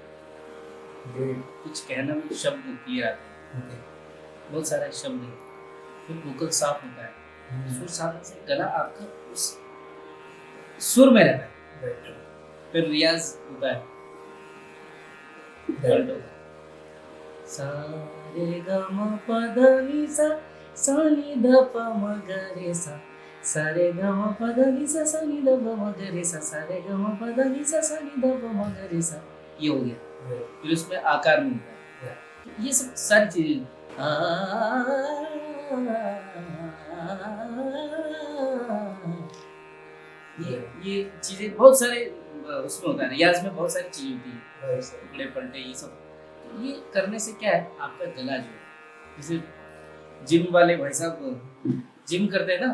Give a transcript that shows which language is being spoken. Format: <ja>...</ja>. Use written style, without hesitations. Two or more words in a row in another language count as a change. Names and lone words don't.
<hi>ग्रेट। कुछ कहना में शब्द क्लियर आते हैं, बहुत सारे शब्द हैं, फिर वोकल साफ होता है। सुर साधन से गला आपका उस सुर में रहता है। फिर रियाज होता है, सा रे ग म प ध नि सा सा नि ध प म ग रे सा सा रे ग म प ध नि सा सा नि ध प म ग रे सा सा रे ग म प ध नि सा सा नि ध प म ग रे सा, ये हो गया। फिर उसमें आकार में होता है, तो ये सब सारी चीजें ये चीजें बहुत सारे उसमें होता है। रियाज में बहुत सारी चीजें होती है, टुकड़े पलटे, ये सब। तो ये करने से क्या है, आपका गला जो है, जैसे जिम वाले भाई साहब जिम करते हैं ना,</hi>